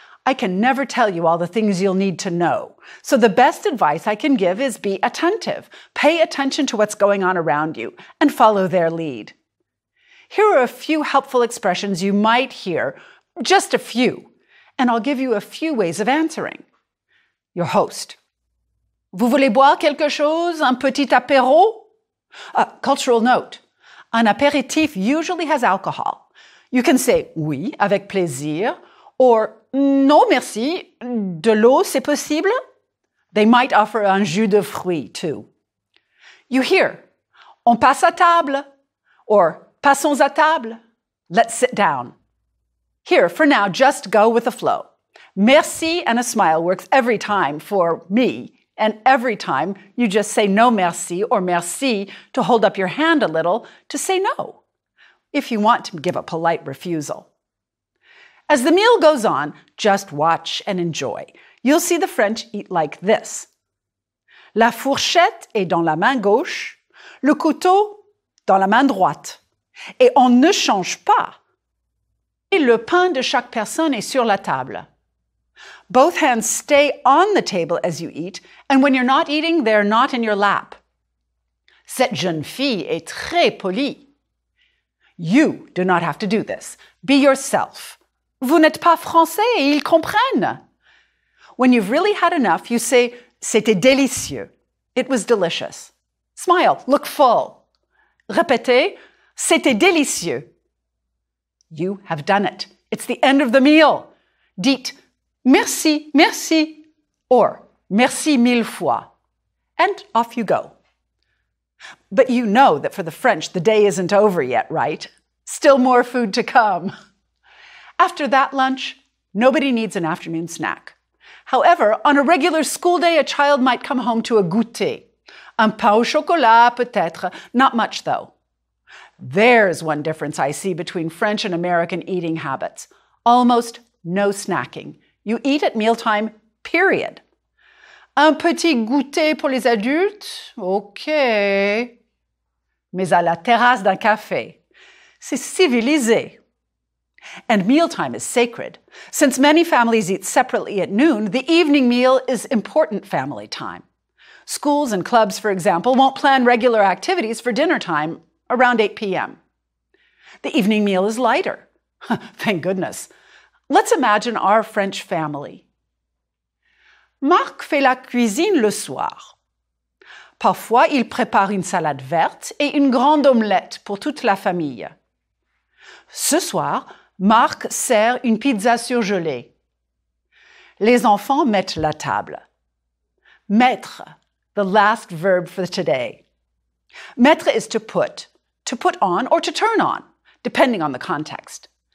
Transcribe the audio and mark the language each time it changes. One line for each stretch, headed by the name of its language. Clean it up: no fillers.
English: I can never tell you all the things you'll need to know. So the best advice I can give is be attentive. Pay attention to what's going on around you and follow their lead. Here are a few helpful expressions you might hear, just a few, and I'll give you a few ways of answering. Your host.
French: Vous voulez boire quelque chose? Un petit apéro?
English: Cultural note.
French: Un apéritif
English: usually has alcohol. You can say
French: oui, avec plaisir, or non, merci, de l'eau, c'est possible?
English: They might offer
French: un jus de fruits,
English: too. You hear,
French: on passe à table,
English: or
French: passons à table,
English: let's sit down. Here, for now, just go with the flow. Merci and a smile works every time for me, and every time you just say no merci or merci to hold up your hand a little to say no, if you want to give a polite refusal. As the meal goes on, just watch and enjoy. You'll see the French eat like this.
French: La fourchette est dans la main gauche, le couteau dans la main droite. Et on ne change pas. Et le pain de chaque personne est sur la table.
English: Both hands stay on the table as you eat, and when you're not eating, they're not in your lap.
French: Cette jeune fille est très polie.
English: You do not have to do this. Be yourself.
French: Vous n'êtes pas français et ils comprennent.
English: When you've really had enough, you say,
French: c'était délicieux.
English: It was delicious. Smile, look full.
French: Répétez, c'était délicieux.
English: You have done it. It's the end of the meal.
French: Dites, merci, merci,
English: or
French: merci mille fois.
English: And off you go. But you know that for the French, the day isn't over yet, right? Still more food to come. After that lunch, nobody needs an afternoon snack. However, on a regular school day, a child might come home to a goûter.
French: Un pain au chocolat, peut-être.
English: Not much, though. There's one difference I see between French and American eating habits. Almost no snacking. You eat at mealtime, period.
French: Un petit goûter pour les adultes? OK. Mais à la terrasse d'un café. C'est civilisé.
English: And mealtime is sacred. Since many families eat separately at noon, the evening meal is important family time. Schools and clubs, for example, won't plan regular activities for dinner time around 8 p.m. The evening meal is lighter. Thank goodness. Let's imagine our French family.
French: Marc fait la cuisine le soir. Parfois, il prépare une salade verte et une grande omelette pour toute la famille. Ce soir, Marc sert une pizza surgelée. Les enfants mettent la table.
English: Mettre, the last verb for today. Mettre is to put on or to turn on, depending on the context.